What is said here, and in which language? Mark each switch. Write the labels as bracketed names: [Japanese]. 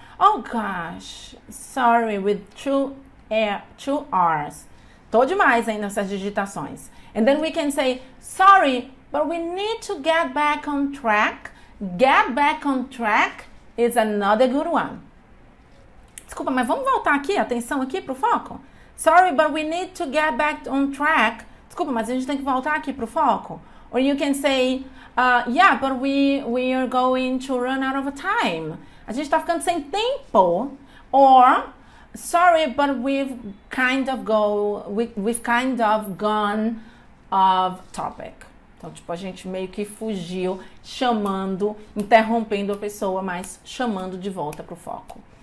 [English] Oh gosh, sorry, with two R's. [Portuguese] Tô demais aí nessas digitações. [English] And then we can say, sorry, but we need to get back on track. Get back on track is another good one. [Portuguese] Desculpa, mas vamos voltar aqui, atenção aqui pro foco. [English] Sorry, but we need to get back on track. [Portuguese] Desculpa, mas a gente tem que voltar aqui pro foco. [English] Or you can say, yeah, but we are going to run out of time. [Portuguese] A gente tá ficando sem tempo. [English] Or, sorry, but we've kind of gone off topic. [Portuguese] Então, tipo, a gente meio que fugiu, interrompendo a pessoa, mas chamando de volta pro foco.